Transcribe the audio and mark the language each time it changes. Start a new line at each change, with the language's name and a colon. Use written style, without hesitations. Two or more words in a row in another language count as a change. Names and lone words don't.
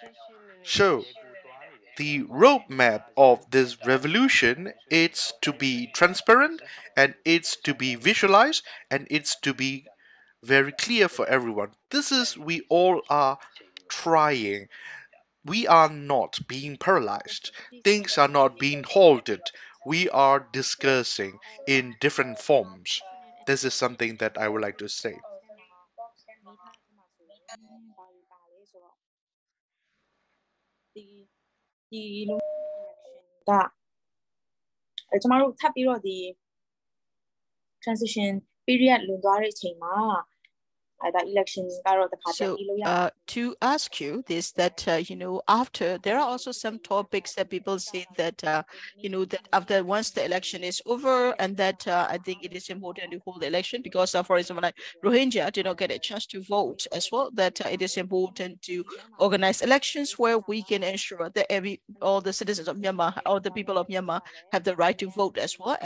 English: So, the roadmap of this revolution, it's to be transparent, and it's to be visualized, and it's to be very clear for everyone. This is, we all are trying. We are not being paralyzed. Things are not being halted. We are discussing in different forms. This is something that I would like to say.
Burmese: ကျမတို့ထပ်ပြီးတော့ဒီ
English: transition period
Burmese: လွန်သွားတဲ့အချိန်မှာ election
English: So to ask you this, that after there are also some topics that people say that that after once the election is over, and that I think it is important to hold the election because for example, like Rohingya did not get a chance to vote as well, that it is important to organize elections where we can ensure that all the citizens of Myanmar, all the people of Myanmar have the right to vote as well.